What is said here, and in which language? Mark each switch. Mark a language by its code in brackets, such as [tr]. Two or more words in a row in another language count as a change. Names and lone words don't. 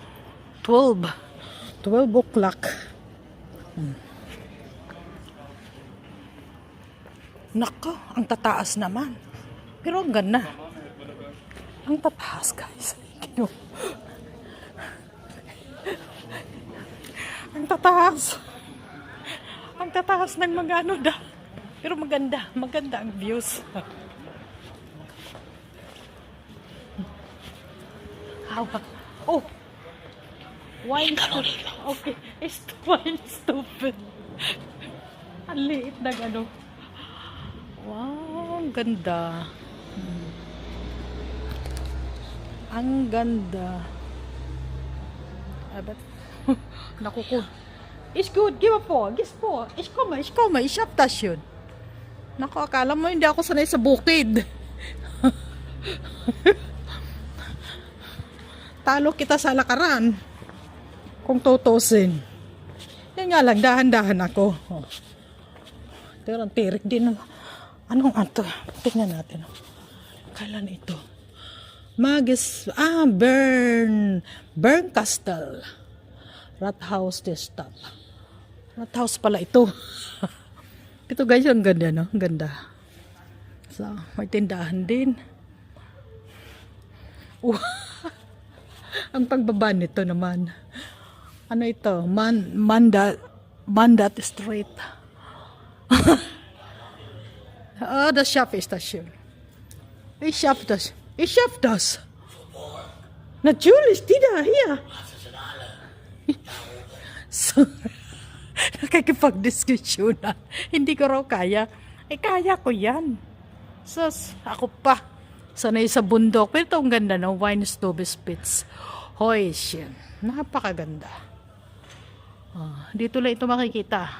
[tl] 12 o'clock. Nako, ang tataas naman. Pero ang ganda. Ang tataas, guys. Ang tataas. Ang tataas ng mga ano da. Pero maganda. Maganda ang views. Oh! [en] Wine stupid. Okay. It's wine stupid. [tl] Ang liit na ano. Wow, ang ganda. Ang ganda. Aber naku. [en] It's good. Give a 4. Guess 4. [de] Ich komme. Ich hab das schon. [tl] Naku, akala mo hindi ako sanay sa bukid. Talo kita sa lakaran. Kung tutusin. Yan nga lang, dahan-dahan ako. Pero ang tirik din. Anong ato? Tingnan natin. Kailan ito? Bern Castle. [de] Rathaus des Stadt. [tl] Rathaus pala ito. Ito, guys, ang ganda, no? Ang ganda. So, may tindahan din. Ang pagbaba nito naman. Ano ito? Mandat Street. [de] Oh, das schaffe ich das schön. Ich schaff das. Natürlich, die da, hier. [tl] So, nakikipag-diskusyon na. Hindi ko raw kaya. Kaya ko yan. Sus, ako pa. Sanay sa bundok. Pero ito ang ganda, no? Wine Stube Spitz. Hoy, shit. Napakaganda. Dito lang ito makikita.